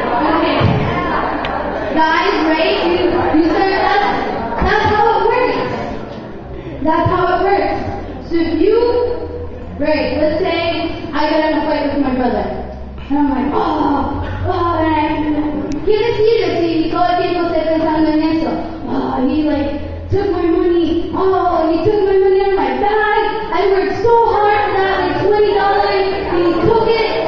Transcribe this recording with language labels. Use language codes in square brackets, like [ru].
[en] Okay. Guys, right? You said that's how it works. That's how it works. So if you, right, let's say I got in a fight with my brother. And I'm like, [es] ¿qué decir? Si todo el tiempo estoy pensando en eso. [en] Oh, he took my money. Oh, he took my money out of my bag. I worked so hard for that, $20. And he took it.